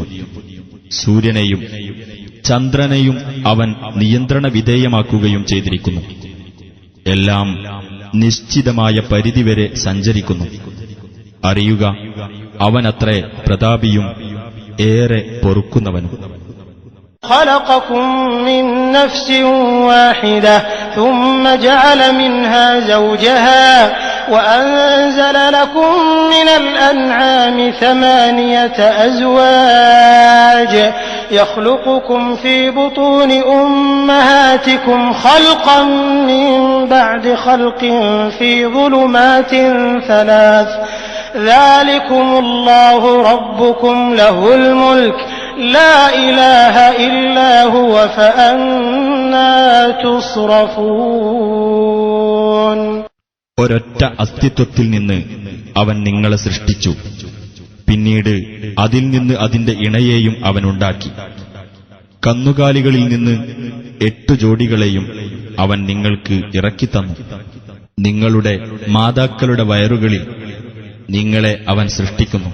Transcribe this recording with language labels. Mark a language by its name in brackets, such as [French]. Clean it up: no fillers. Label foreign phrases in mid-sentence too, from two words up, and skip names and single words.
[Malayalam] സൂര്യനെയും ചന്ദ്രനെയും അവൻ നിയന്ത്രണ വിധേയമാക്കുകയും ചെയ്തിരിക്കുന്നു. എല്ലാം നിശ്ചിതമായ പരിധിവരെ സഞ്ചരിക്കുന്നു. അറിയുക, അവനത്രേ പ്രതാപിയും ഏറെ പൊറുക്കുന്നവനും. [Arabic] خلقكم من نفس واحدة ثم جعل منها زوجها وأنزل لكم من الأنعام 8 أزواج يخلقكم في بطون أمهاتكم خلقا من بعد خلق في ظلمات 3 ذلكم الله ربكم له الملك لا إله إلا هو فأنا تصرفون. [Malayalam] ഒരൊറ്റ അസ്തിത്വത്തിൽ നിന്ന് അവൻ നിങ്ങളെ സൃഷ്ടിച്ചു. പിന്നീട് അതിൽ നിന്ന് അതിന്റെ ഇണയെയും അവനുണ്ടാക്കി. കന്നുകാലികളിൽ നിന്ന് 8 ജോഡികളെയും അവൻ നിങ്ങൾക്ക് ഇറക്കിത്തന്നു. നിങ്ങളുടെ മാതാക്കളുടെ വയറുകളിൽ നിങ്ങളെ അവൻ സൃഷ്ടിക്കുന്നു.